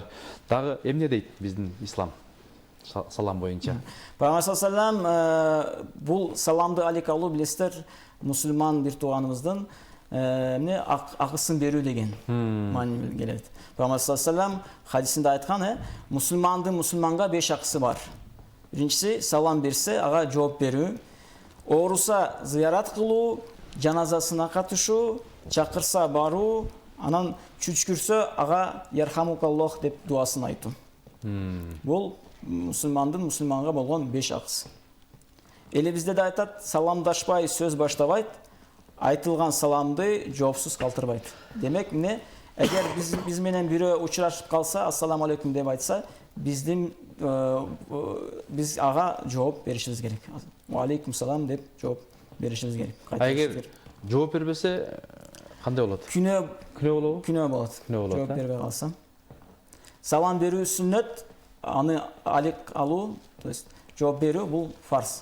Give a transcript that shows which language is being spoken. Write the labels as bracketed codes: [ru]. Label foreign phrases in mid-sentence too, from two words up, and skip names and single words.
[ky] Дагы эмне дейт биздин ислам салам боюнча? Пайгамбар [ar] صلى الله عليه [ky] бул саламды алейк алуу билесиздер, мусулман бир тууганыбыздын эмне акысын берүү деген маани келет. Пайгамбар [ar] صلى الله عليه [ky] хадисинде айткан, мусулмандын мусулманга 5 акысы бар. Birincisi salam berse ağa жооп берүү, ооруса зыярат кылуу, жаназасына катышуу, чакырса баруу, анан чүчкүрсө ага ярхамукаллох деп дуасын айтуу. Бул мусулмандын мусулманга болгон 5 акысы. Элибизде да айтат, саламдашпай сөз баштабайт, айтылган саламды жоопсуз калтырбайт. Демек, эмне, эгер биз менен бирөө учурашып калса, [ar] السلام عليكم [ky] деп айтса, biz ağa жооп беришибиz керек. [ar] وعليكم السلام [ky] деп жооп беришибиз керек. Эгер жооп бербесе кандай болот? Күнөө болобу? Күнөө болот. Жооп бербей калсам. Салам берүү сүннөт, аны алек алуу, [ru] то есть [ky] жооп берүү бул фарз.